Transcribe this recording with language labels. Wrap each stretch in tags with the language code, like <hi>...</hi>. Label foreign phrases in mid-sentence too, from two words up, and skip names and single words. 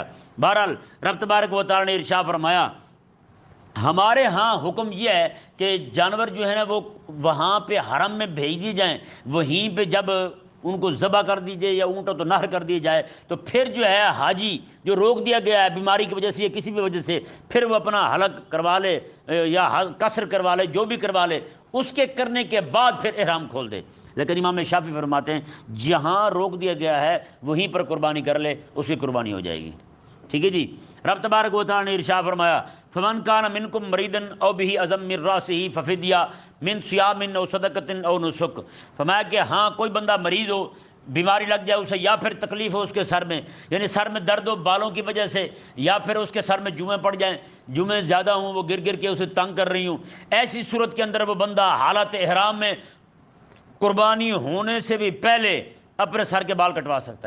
<ur>بہرحال رب تبارک و تعالیٰ نے ارشاد فرمایا ہمارے ہاں حکم یہ ہے کہ جانور جو ہے نا وہ وہاں پہ حرم میں بھیج دیے جائیں، وہیں پہ جب ان کو ذبح کر دیجئے یا اونٹوں تو نہر کر دی جائے، تو پھر جو ہے حاجی جو روک دیا گیا ہے بیماری کی وجہ سے یا کسی بھی وجہ سے، پھر وہ اپنا حلق کروا لے یا قصر کروا لے، جو بھی کروا لے، اس کے کرنے کے بعد پھر احرام کھول دے۔ لیکن امام شافعی فرماتے ہیں جہاں روک دیا گیا ہے وہیں پر قربانی کر لے، اس کی قربانی ہو جائے گی، ٹھیک ہے جی۔ رب تبارک و تعالیٰ نے ارشاد فرمایا</ur> <ar>فمن کان منکم مریضا او به اذى من راسه ففدیہ من صیام او صدقۃ او نسک،</ar> <ur>فرمایا کہ ہاں کوئی بندہ مریض ہو، بیماری لگ جائے اسے، یا پھر تکلیف ہو اس کے سر میں، یعنی سر میں درد ہو بالوں کی وجہ سے، یا پھر اس کے سر میں جوئیں پڑ جائیں، جوئیں زیادہ ہوں، وہ گر گر کے اسے تنگ کر رہی ہوں، ایسی صورت کے اندر وہ بندہ حالت احرام میں قربانی ہونے سے بھی پہلے اپنے سر کے بال کٹوا سکتا ہے۔</ur>